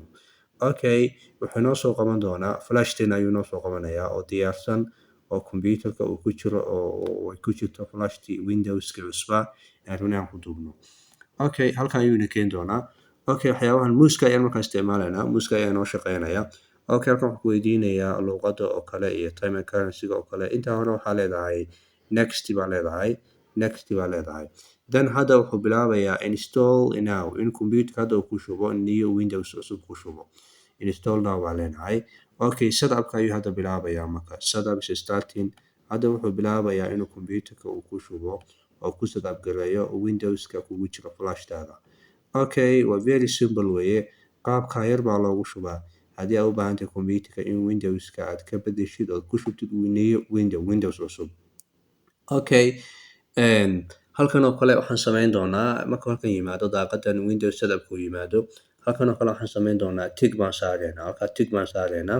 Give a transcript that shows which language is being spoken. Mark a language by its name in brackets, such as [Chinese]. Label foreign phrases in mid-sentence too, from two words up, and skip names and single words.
[Somali] Okay, wuxuu inoo soo qaban doonaa flashdeena ayuu inoo soo qabanayaa oo diyaarsan oo kombiyuutarka uu ku jiro oo ay ku jirto flashtii Windows-ka cusbaa aan rabnay aan ku duubno. Okay, halkan ayuu ina keeni doonaa. Okay, waxyaabahan muuska ayaan markaa isticmaalaynaa. Muuska ayaa inoo shaqeynaya. Okay, halkan waxaan ku weydiinayaa luqadda oo kale iyo [English] time and currency-ga [Somali] oo kale. Intaa hore waxaa leedahay next baa leedahay. Then hadda wuxuu bilaabayaa [English] install now [Somali] in kombiyuutarka hadda uu ku shubo [English] new Windows [Somali] cusub ku shubo. [English] Install now [Somali] baa leenahay. Okay, setup-ka ayuu hadda bilaabayaa marka. [English] Setup is starting. [Somali] Hadda wuxuu bilaabayaa inuu kombiyuutarka uu ku shubo oo ku setup gareeyo Windows-ka kugu jiro flashdaada. Okay, waa [English] very simple [Somali] weeye. Qaabka yar baa loogu shubaa. Haddii aad u baahan tahay kombiyuutarka in Windows-ka aad ka beddeshid oo ku shubtid [English] new Windows [Somali] cusub. Okay, halkan oo kale waxaan samayn doonaa marka halkan yimaado daaqadan Windows setup-ku yimaado. Halkan oo kale waxaan samayn doonaa tick baan saaraynaa. Halkaa tick baan saaraynaa.